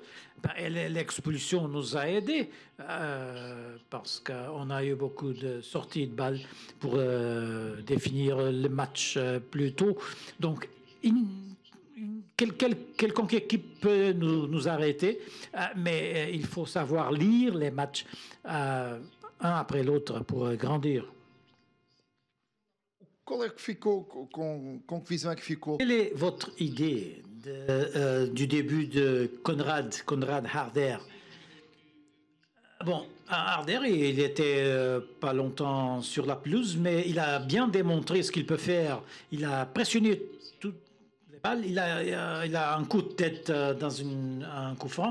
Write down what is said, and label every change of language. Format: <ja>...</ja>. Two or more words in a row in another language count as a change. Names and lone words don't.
<fr>L'expulsion nous a aidés parce qu'on a eu beaucoup de sorties de balles pour définir le match plus tôt. Donc, quelconque équipe peut nous arrêter, mais il faut savoir lire les matchs un après l'autre pour grandir.</fr> <pt>Qual é que ficou, com que visão é que ficou?</pt> <fr>Quelle est votre idée du début de Konrad Harder? Bon, à Harder, il était pas longtemps sur la pelouse, mais il a bien démontré ce qu'il peut faire. Il a pressionné toutes les balles. Il a un coup de tête dans un coup franc.</fr>